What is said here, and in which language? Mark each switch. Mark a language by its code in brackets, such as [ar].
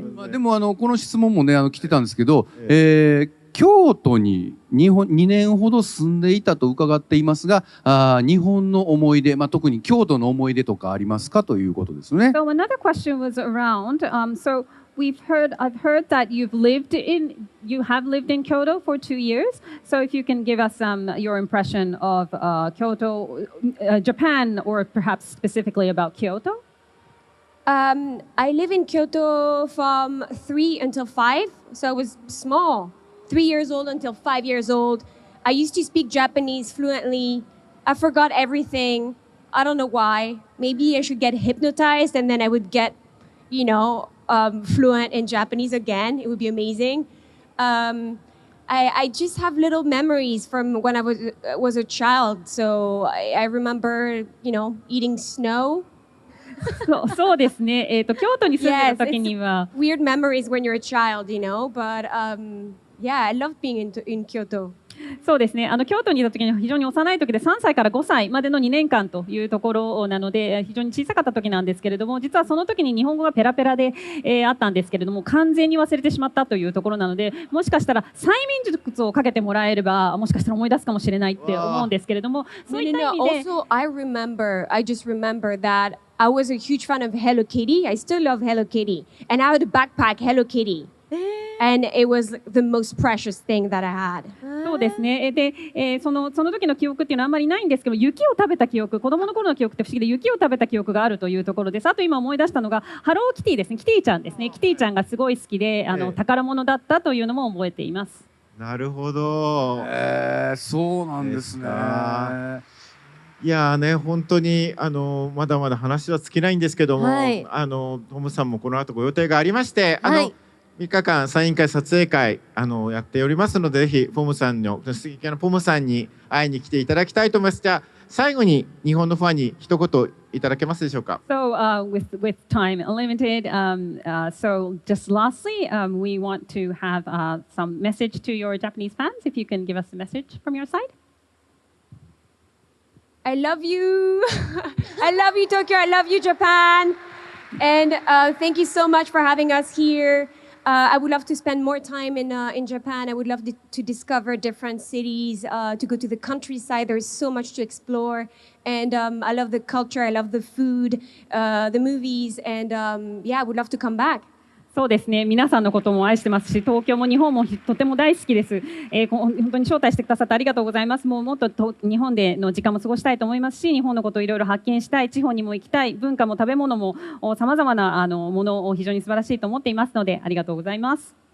[ja] でもこの質問もね来てたんですけど、京都に2年ほど住んでいたと伺っていますが、日本の思い出、特に京都の思い出とかありますかということですね。 [en] So another question was around. So I've heard that you have lived in Kyoto for 2 years. So if you can give us your impression of Kyoto, Japan, or perhaps specifically about Kyoto. I live in Kyoto from 3 until 5, so I was small. 3 years old until 5 years old. I used to speak Japanese fluently. I forgot everything. I don't know why. Maybe I should get hypnotized and then I would get, fluent in Japanese again. It would be amazing. I just have little memories from when I was a child. So I remember, eating snow. [ja] そうですね。京都に住んでる時には。 [en] Weird memories when you're a child, but yeah, I love being in Kyoto. [ja] そうですね。京都にいた時には非常に幼い時で3歳から5歳までの2年間というところなので非常に小さかった時なんですけれども、実はその時に日本語がペラペラで、あったんですけれども完全に忘れてしまったというところなので、もしかしたら催眠術をかけてもらえればもしかしたら思い出すかもしれないって思うんですけれども、そういった意味で。 [en] Also, I just remember that I was a huge fan of Hello Kitty. I still love Hello Kitty. And I had a backpack Hello Kitty. And it was the most precious thing that I had. [ja] そうですね。で、その時の記憶っていうのはあんまりないんですけど、雪を食べた記憶、子供の頃の記憶って不思議で雪を食べた記憶があるというところです。あと今思い出したのがハローキティですね。キティちゃんですね。キティちゃんがすごい好きで、宝物だったというのも覚えています。なるほど。そうなんですね。いやね、本当にまだまだ話は尽きないんですけども、トムさんもこの後ご予定がありまして、3日間サイン会撮影会やっておりますので、ぜひポムさんの素敵なポムさんに会いに来ていただきたいと思います。じゃあ最後に日本のファンに一言いただけますでしょうか。 [en] So with time limited, so just lastly, we want to have some message to your Japanese fans. If you can give us a message from your side. I love you. I love you, Tokyo. I love you, Japan. And thank you so much for having us here. I would love to spend more time in Japan. I would love to discover different cities, to go to the countryside. There's so much to explore. And I love the culture. I love the food, the movies. And yeah, I would love to come back. [ja] そうですね。皆さんのことも愛してますし、東京も日本もとても大好きです。本当に招待してくださってありがとうございます。もっと日本での時間も過ごしたいと思いますし、日本のことをいろいろ発見したい、地方にも行きたい、文化も食べ物もさまざまなものを非常に素晴らしいと思っていますので、ありがとうございます。